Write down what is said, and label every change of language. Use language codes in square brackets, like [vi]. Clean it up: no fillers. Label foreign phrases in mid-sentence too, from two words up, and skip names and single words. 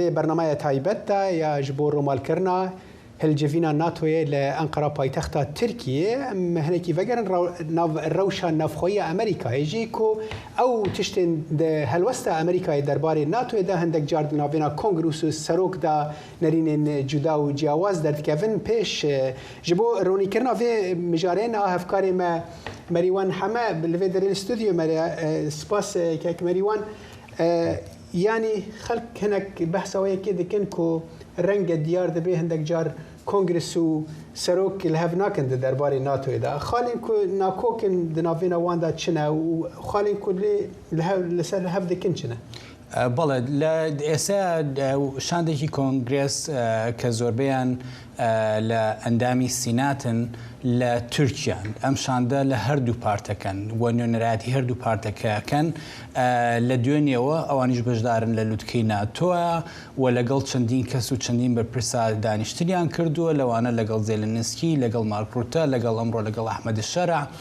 [ku] بەرنمایە تایبەتدا یا ji بۆ ڕۆمالکردنا هەلجەڤینا ناتۆیە لە ئەنقەرە پایتەختە تورکیە هەنێکی vegeren rewşa navxweya Amerîkayê jî ku ew tiştên helwesta Amerîkayê derbarê NATOyê de hindek car di navêna Kongrûs û serok da nerînên cuda û ciyawaz derdikevin pêş ji bo ronîkirina vê mijareyên a hevkarê me Merîwan heme li vê derê stûdyo me spas kek Merîwan yani xelk hinek behsawayekê dikin ku renge diyar dibe hindek car Kongres û serok li hev nakin di derbarê NATOyê de. Xalên ku nakokin di navêna wan da çi ne û xalên ku li ser hev dikin çi ne? [ckb] بەڵێ لە ئێستا شاندێکی کۆنگرس کە زۆربیان لە ئەندامی سیناتن لە تورکیان ئەم شاندە لە هەردوو پارتەکەن وە نوێنەرایەتی هەردوو پارتەکەکەن لە دوێنێەوە ئەوانیش بەشدارن لە لوتکەی ناتۆە و لەگەڵ چەندین کەس و چەندین بەرپرسا دانیشتنیان کردووە لەوانە لەگەڵ زێلنسکی لەگەڵ مارکروتە لەگەڵ ئەمڕۆ لەگەڵ ئەحمەد شەرع